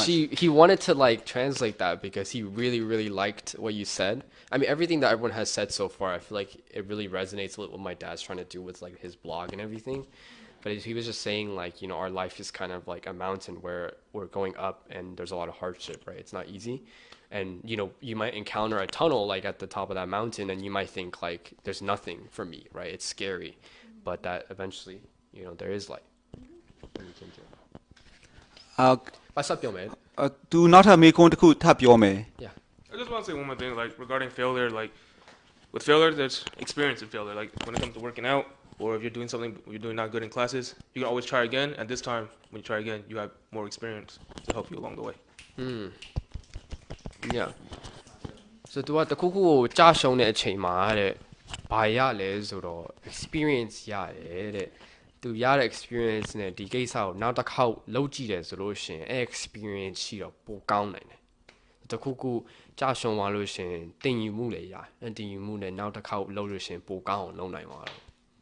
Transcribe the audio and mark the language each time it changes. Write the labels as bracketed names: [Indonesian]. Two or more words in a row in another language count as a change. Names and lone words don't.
[English] he wanted to like translate that because he really liked what you said I mean everything that everyone has said so far I feel like it really resonates with what my dad's trying to do with like his blog and everything but he was just saying like our life is kind of like a mountain where we're going up and there's a lot of hardship right it's not easy and you might encounter a tunnel like at the top of that mountain and you might think like there's nothing for me right it's scary but that eventually there is light what's up yo man [Burmese] तू နောက်ထပ်မေးခွန်းတစ်ခုထပ်ပြောမယ် [English] yeah I just want to say one more thing, like regarding failure. Like with failure, there's experience in failure. Like when it comes to working out, or if you're doing something you're doing not good in classes, you can always try again. And this time, when you try again, you have more experience to help you along the way. Yeah. So [Burmese] သူကတခုခုကိုကြာရှုံးတဲ့အချိန်မှာတဲ့ဘာရလဲဆိုတော့ experience ရတယ်တဲ့သူရတဲ့ experience နဲ့ဒီကိစ္စကိုနောက်တစ်ခေါက်လုပ်ကြည့်တယ်ဆိုလို့ရှိရင်အဲ experience ရှိတော့ပိုကောင်းနိုင်တယ်တခုခုကြာရှုံးသွားလို့ရှိရင်တင်ယူမှုလည်းရတယ်တင်ယူမှုနဲ့နောက်တစ်ခေါက်လုပ်လို့ရှိရင်ပိုကောင်းအောင်လုပ်နိုင်သွားတယ်